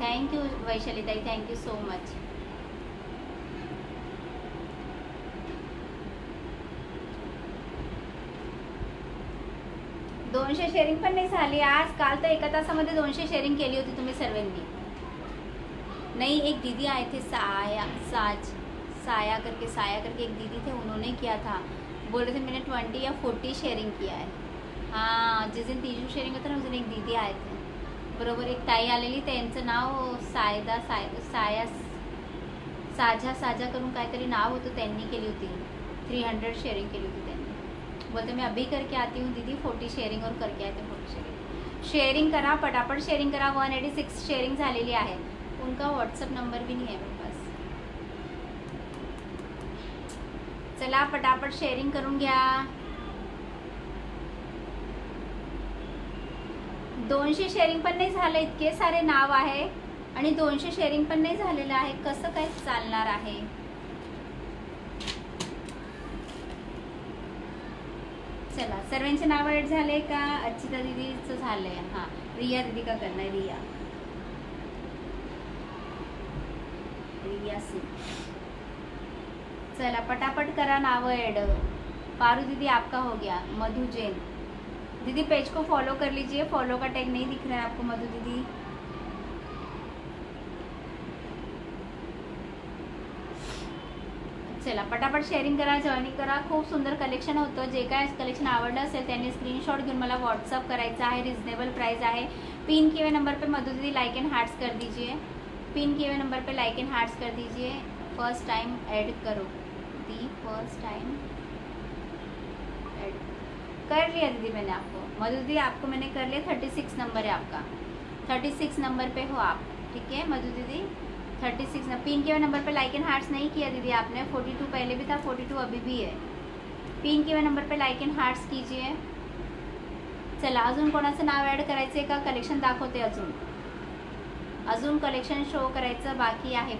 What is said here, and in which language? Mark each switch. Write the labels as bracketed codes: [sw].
[en] Thank you Vaishali Tai, thank you so much. [mr] दोनशे sharing पण नाही झाली आज. काल तर एका तासामध्ये 200 शेअरिंग केली होती तुम्ही सर्वांनी. [hi] नहीं, एक दीदी आए थे साया करके एक दीदी थे, उन्होंने किया था. बोल रहे थे मैंने 20 या 40 शेअरिंग किया है. हाँ, जिस दिन तीसरी शेअरिंग [mr] होतं ना [hi] उस दिन एक दीदी आए थे. [mr] बरोबर, एक ताई आलेली, त्यांचं नाव साजा करून काहीतरी नाव होतं, त्यांनी केली होती. 300 शेअरिंग केली होती त्यांनी. [hi] बोलते मैं अभी करके आती हूँ दीदी 40 शेअरिंग, और करके आते 40 शेअरिंग. [mr] शेअरिंग करा, पटापट शेअरिंग करा. 186 शेअरिंग झालेली आहे. [hi] उनका व्हॉट्सअप नंबर भी नहीं है मेरे पास. [mr] चला पटापट शेअरिंग करून घ्या. 200 शेअरिंग पण नाही झालं. इतके सारे नाव आहे आणि 200 शेअरिंग पण नाही झालेलं आहे. कसं काय चालणार आहे? चला, सर्वांचे नाव ऍड झाले का? अच्छिता दीदीचं झालंय. [hi] हां, रिया दीदी का करना है. रिया सिंह. [mr] चला पटापट करा नाव ऐड. [hi] पारू दीदी आपका हो गया. मधु जैन दीदी पेज को फॉलो कर लीजिए. फॉलो का टैग नहीं दिख रहा है आपको मधु दीदी. [mr] चला पटापट शेअरिंग करा, जॉईनिंग करा. खूप सुंदर कलेक्शन होतं. जे काय कलेक्शन आवडलं असेल त्यांनी स्क्रीनशॉट घेऊन मला व्हॉट्सअप करायचा आहे. रिजनेबल प्राइस आहे. [hi] पिन किए हुए नंबर पे मधु दीदी लाइक एंड हार्ट्स कर दीजिए. पिन किए हुए नंबर पे लाइक एंड हार्ट्स कर दीजिए. फर्स्ट टाइम ऐड करो दी. फर्स्ट टाइम ऐड कर लिया दीदी मैंने आपको. मधु दीदी आपको मैंने कर लिया. 36 नंबर है आपका. 36 नंबर पे हो आप. ठीक है मधु दीदी, 36 नंबर. पिन किए हुए नंबर पे लाइक एंड हार्ट्स नहीं किया दीदी आपने. 42 पहले भी था, 42 अभी भी है. पिन किए हुए नंबर पे लाइक एंड हार्ट्स कीजिए. [mr] चला, अजून कोणाचं नाव ॲड करायचं का? कलेक्शन दाखवते. अजून कलेक्शन शो करायचं बाकी आहे.